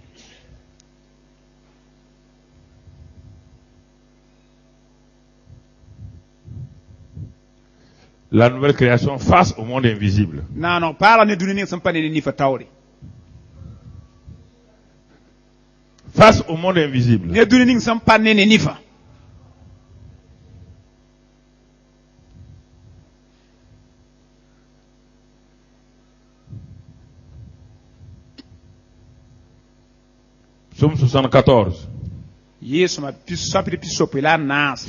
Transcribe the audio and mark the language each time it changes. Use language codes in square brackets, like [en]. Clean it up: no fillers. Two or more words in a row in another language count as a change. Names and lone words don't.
[fr] La nouvelle création face au monde invisible. [mos] Naaneg paara ne dũni ning sẽn pa ne ne nifa taoore. [fr] Face au monde invisible. [mos] Ne dũni ning sẽn pa ne ne nifa. [fr] Psaume 74. [mos] Yesu ma sapɩd pisope la a naase.